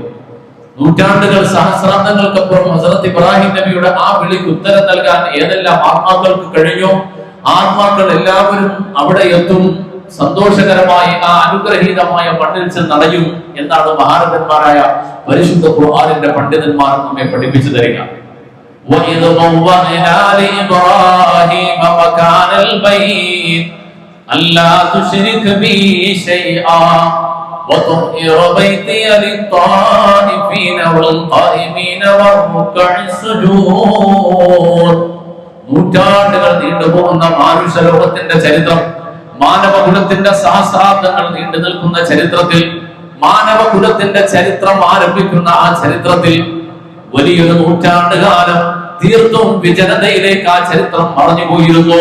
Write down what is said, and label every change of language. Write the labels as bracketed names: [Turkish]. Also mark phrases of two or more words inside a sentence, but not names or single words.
[Malayalam] നൂറ്റാണ്ടുകൾ, സഹസ്രാബ്ദങ്ങൾക്കപ്പുറം ഹസ്രത്ത് ഇബ്രാഹിം നബിയുടെ ആ വിളിക്ക് ഉത്തരം നൽകാൻ ഏതെല്ലാം ആത്മാക്കൾക്ക് കഴിഞ്ഞോ ആത്മാക്കൾ എല്ലാവരും അവിടെ എത്തും. സന്തോഷകരമായി ആ അനുഗ്രഹീതമായ മണ്ണിൽ ചെന്നടയും എന്നാണ് മഹാരഥന്മാരായ പരിശുദ്ധ ഖുർആനിന്റെ പണ്ഡിതന്മാർ നമ്മെ പഠിപ്പിച്ചു തരിക. [Arabic] وَإِذْ بَوَّأْنَا لِإِبْرَاهِيمَ مَكَانَ الْبَيْتِ أَلَّا تُشْرِكْ بِي شَيْئًا وَطَهِّرْ بَيْتِيَ لِلطَّائِفِينَ وَالْقَائِمِينَ وَالرُّكَّعِ السُّجُودِ. [Malayalam] നൂറ്റാണ്ടുകൾ നീണ്ടുപോകുന്ന മാനുഷ്യ ലോകത്തിന്റെ ചരിത്രം, മാനവകുലത്തിന്റെ സഹസ്രാബ്ദങ്ങൾ നീണ്ടു നിൽക്കുന്ന ചരിത്രത്തിൽ, മാനവകുലത്തിന്റെ ചരിത്രം ആരംഭിക്കുന്ന ആ ചരിത്രത്തിൽ വലിയൊരു നൂറ്റാണ്ടുകാലം തീർത്തും വിജനതയിലേക്ക് ആ ചരിത്രം മറഞ്ഞുപോയിരുന്നു.